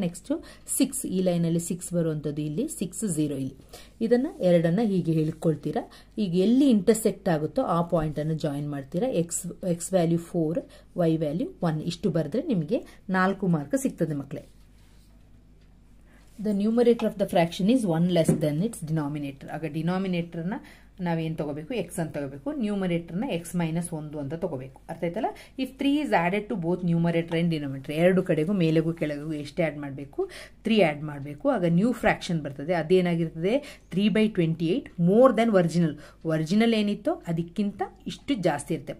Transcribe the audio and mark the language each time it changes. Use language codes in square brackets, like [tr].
[kn] Next 6, ಈ ಲೈನಲ್ಲಿ 6 ಬರುವಂಥದ್ದು ಇಲ್ಲಿ, 6 0 ಇಲ್ಲಿ. ಇದನ್ನು ಎರಡನ್ನು ಹೀಗೆ ಹೇಳ್ಕೊಳ್ತೀರಾ. ಈಗ ಎಲ್ಲಿ ಇಂಟರ್ಸೆಕ್ಟ್ ಆಗುತ್ತೋ ಆ ಪಾಯಿಂಟನ್ನು ಜಾಯಿನ್ ಮಾಡ್ತೀರಾ. x ವ್ಯಾಲ್ಯೂ 4, y ವ್ಯಾಲ್ಯೂ 1 ಇಷ್ಟು ಬರೆದ್ರೆ ನಿಮಗೆ 4 ಮಾರ್ಕ್ ಸಿಗ್ತದೆ ಮಕ್ಕಳೇ. [en] The numerator of the fraction is 1 less than its denominator. [kn] ಆಗ ಡಿನಾಮಿನೇಟರ್ನ ನಾವೇನು ತಗೋಬೇಕು, x ಅಂತ ತಗೋಬೇಕು. ನ್ಯೂಮರೇಟರ್ನ x - 1 ಅಂತ ತಗೋಬೇಕು. ಅರ್ಥ ಆಯ್ತಲ್ಲ? [en] if 3 is added to both numerator and denominator, [kn] ಎರಡು ಕಡೆಗೂ ಮೇಲೆಗೂ ಕೆಳಗೂ ಎಷ್ಟು ಆ್ಯಡ್ ಮಾಡಬೇಕು? 3 ಆ್ಯಡ್ ಮಾಡಬೇಕು. ಆಗ ನ್ಯೂ ಫ್ರಾಕ್ಷನ್ ಬರ್ತದೆ. ಅದೇನಾಗಿರ್ತದೆ? 3/28 [en] more than original [kn] ಏನಿತ್ತೋ ಅದಕ್ಕಿಂತ ಇಷ್ಟು ಜಾಸ್ತಿ ಇರುತ್ತೆ.